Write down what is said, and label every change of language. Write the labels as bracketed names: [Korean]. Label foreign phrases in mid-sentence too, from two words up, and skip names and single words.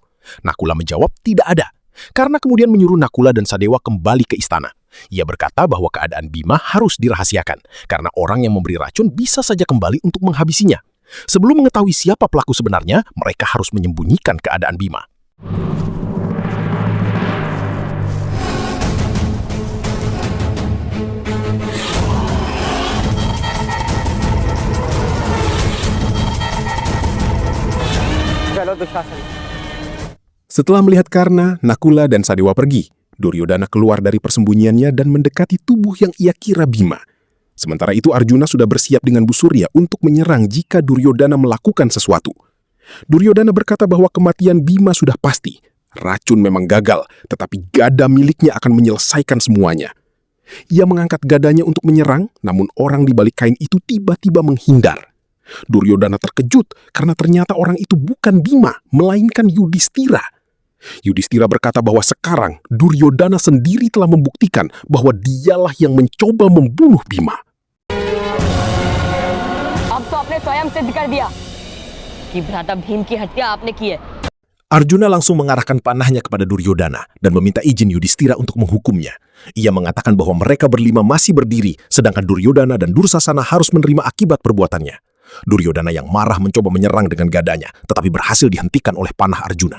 [Indonesian] Nakula menjawab tidak ada. Karena kemudian menyuruh Nakula dan Sadewa kembali ke istana. Ia berkata bahwa keadaan Bima harus dirahasiakan, karena orang yang memberi racun bisa saja kembali untuk menghabisinya. Sebelum mengetahui siapa pelaku sebenarnya, mereka harus menyembunyikan keadaan Bima. [Hindi] चलो दुशासन। [Indonesian] Setelah melihat Karna, Nakula dan Sadewa pergi, Duryodhana keluar dari persembunyiannya dan mendekati tubuh yang ia kira Bima. Sementara itu Arjuna sudah bersiap dengan busurnya untuk menyerang jika Duryodhana melakukan sesuatu. Duryodhana berkata bahwa kematian Bima sudah pasti. Racun memang gagal, tetapi gada miliknya akan menyelesaikan semuanya. Ia mengangkat gadanya untuk menyerang, namun orang di balik kain itu tiba-tiba menghindar. Duryodhana terkejut karena ternyata orang itu bukan Bima, melainkan Yudhistira. Yudhistira berkata bahwa sekarang Duryodhana sendiri telah membuktikan bahwa dialah yang mencoba membunuh Bima. [Hindi] अब तो आपने स्वयं सिद्ध कर दिया कि भ्राता भीम की हत्या आपने की है। [Indonesian] Arjuna langsung mengarahkan panahnya kepada Duryodhana dan meminta izin Yudhistira untuk menghukumnya. Ia mengatakan bahwa mereka berlima masih berdiri, sedangkan Duryodhana dan Dursasana harus menerima akibat perbuatannya. Duryodana yang marah mencoba menyerang dengan gadanya, tetapi berhasil dihentikan oleh panah Arjuna.